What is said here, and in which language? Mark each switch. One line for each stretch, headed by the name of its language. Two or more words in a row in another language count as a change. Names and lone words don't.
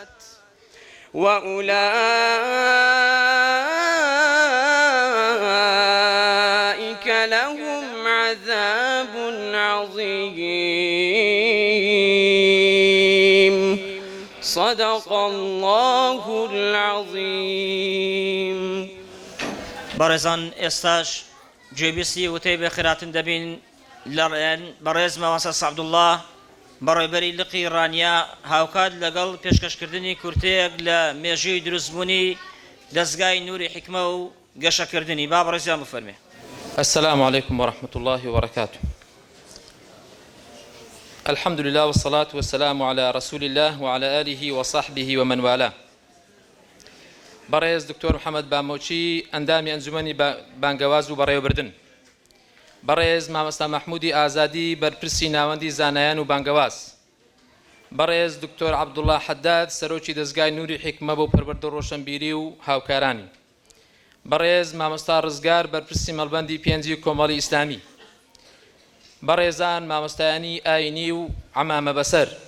Arabic: وأولئك لهم عذاب عظيم. صدق الله العظيم.
Central Kurdish: بەڕێزان، ئێستاش گوێبیستی وتەی بە خێراتن دەبین لەڕێن بەڕێز مەوەسە سەعەبدوڵڵا بەڕێبەری لقی ڕانیا هاوکات لەگەڵ پێشکەشکردنی کورتەیەک لە مێژووی دروستبوونی دەستگای نووری حیکمە و گەشەکردنی. با بەڕێزیان بفەرمێ.
Arabic: السلام عليكم ورحمة الله وبركاته. الحمد لله والصلاة والسلام على رسول الله وعلى آله وصحبه ومن والاه.
Central Kurdish: بەڕێز دکتۆر محەممەد بامۆچی ئەندامی ئەنجومەنی بانگەواز و بەڕێوەبردن بەڕێز مامۆستا مەحموودی ئازادی بەرپرسی ناوەندی زانایان و بانگەواز، بەڕێز دکتۆر عەبدوڵڵا حەداد سەرۆکی دەستگای نووری حیکمە بۆ پەروەردە ڕۆشنبیری و هاوکارانی، بەڕێز مامۆستا ڕزگار بەرپرسی مەڵبەندی پێنجی کۆمەڵی ئیسلامی، بەڕێزان مامۆستایانی ئاینی و عەمامە بەسەر،